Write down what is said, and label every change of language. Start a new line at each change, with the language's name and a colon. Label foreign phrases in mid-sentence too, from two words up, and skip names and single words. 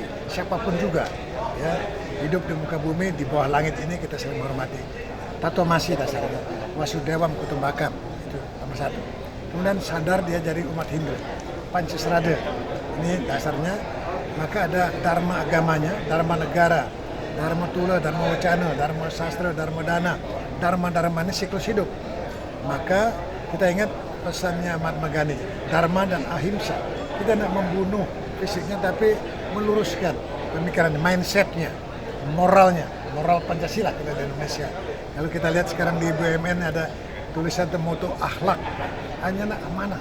Indonesian: Siapapun juga, ya, hidup di muka bumi, di bawah langit ini kita saling menghormati. Tatomasi dasarnya,
Sanskrit: Wasudewam Kutumbakam,
Indonesian: itu nomor satu. Kemudian sadar dia jadi umat Hindu. Pancasrada, ini dasarnya. Maka ada dharma agamanya, dharma negara, dharma tula, dharma wacana, dharma sastra, dharma dana. Dharma ini siklus hidup. Maka kita ingat pesannya Mahatma Gandhi, dharma dan ahimsa. Kita tidak membunuh fisiknya, tapi meluruskan pemikiran, mindsetnya, moralnya, moral Pancasila kita di Indonesia. Kalau kita lihat sekarang di BUMN ada tulisan moto akhlak, hanya amanah.